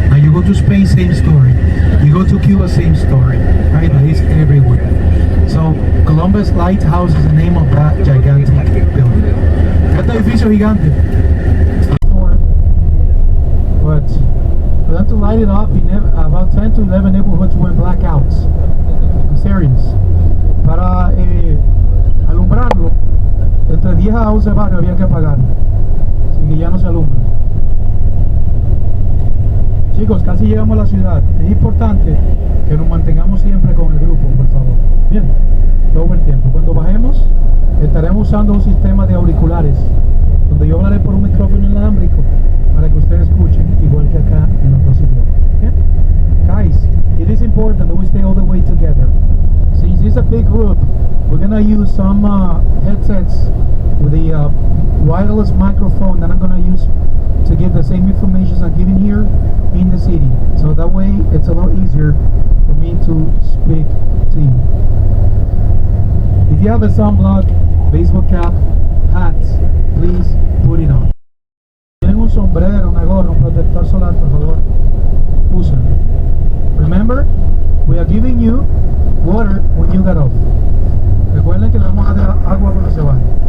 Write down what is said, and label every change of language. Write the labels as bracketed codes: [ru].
[en] Now you go to Spain, same story. You go to Cuba, same story. Right? It's everywhere. So Columbus Lighthouse is the name of that gigantic building. [es] Este edificio gigante. [en] But for them to light it up, in about 10 to 11 neighborhoods went blackouts. I'm serious. [es] Para alumbrarlo, entre 10 a 11 barrios había que pagar, así que ya no se alumbra. Chicos, casi llegamos a la ciudad. Es importante que nos mantengamos siempre con el grupo, por favor. Bien, todo el tiempo. Cuando bajemos, estaremos usando un sistema de auriculares, donde yo hablaré por un micrófono inalámbrico para que ustedes escuchen, igual que acá en los dos idiomas. [en] Bien, guys, it is important that we stay all the way together. Since it's a big group, we're gonna use some headsets with the wireless microphone that I'm gonna use to give the same information I'm giving here in the city. So that way it's a lot easier for me to speak to you. If you have a sunblock, baseball cap, hats, please put it on. [es] Si tienen un sombrero, una gorra, un protector solar, por favor, úsenlo. [en] Remember, we are giving you water when you get off. [es] Recuerden que le vamos a dar agua cuando se vaya.